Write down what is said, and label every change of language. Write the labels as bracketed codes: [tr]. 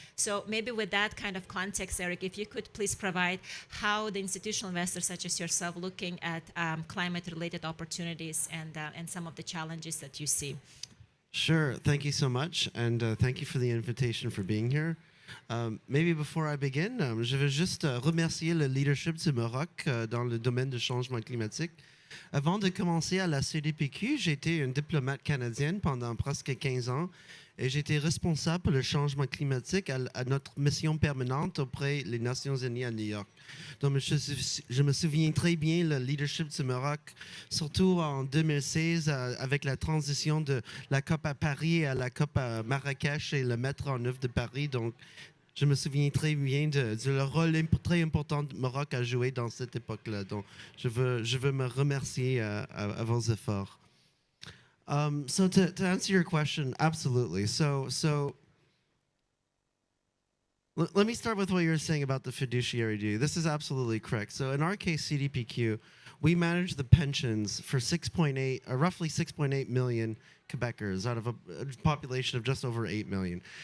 [en] So maybe with that kind of context, Eric, if you could please provide how the institutional investors such as yourself looking at climate-related opportunities and some of the challenges that you see. Sure. Thank you so much, and thank you for the invitation for being here. Maybe before I begin, [fr] je veux juste remercier le leadership du Maroc dans le domaine du changement climatique. Avant de commencer à la CDPQ, j'ai été une diplomate canadienne pendant presque 15 ans et j'étais responsable pour le changement climatique à notre mission permanente auprès des Nations Unies à New York. Donc, je me souviens très bien le leadership du Maroc, surtout en 2016 avec la transition de la COP à Paris à la COP à Marrakech et le mettre en œuvre de Paris. Donc, je me souviens très bien de le rôle très important que le Maroc a joué dans cette époque-là. Donc, je veux me remercier à vos efforts. [en] So to answer your question, absolutely. So Let me start with what you were saying about the fiduciary duty. This is absolutely correct. So in our case, CDPQ, we manage the pensions for roughly 6.8 million Quebecers out of a population of just over 8 million.